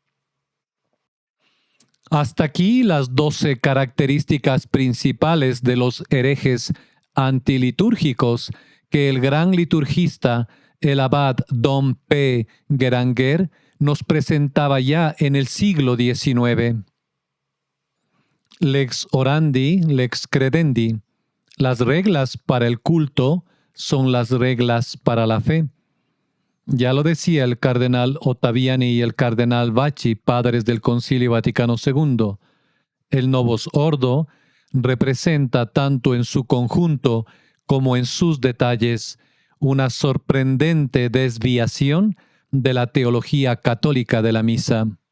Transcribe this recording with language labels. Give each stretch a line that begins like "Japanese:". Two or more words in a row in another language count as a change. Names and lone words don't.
Spanish: Hasta aquí las 12 características principales de los herejes antilitúrgicos que el gran liturgista, el abad Dom P. Guéranger, nos presentaba ya en el siglo XIX.
Latin: Lex orandi, lex credendi.
Spanish: Las reglas para el culto son las reglas para la fe. Ya lo decía el cardenal Ottaviani y el cardenal Bacci, padres del Concilio Vaticano II. El
Latin: Novus Ordo
Spanish: representa tanto en su conjunto como en sus detalles una sorprendente desviación de la teología católica de la misa.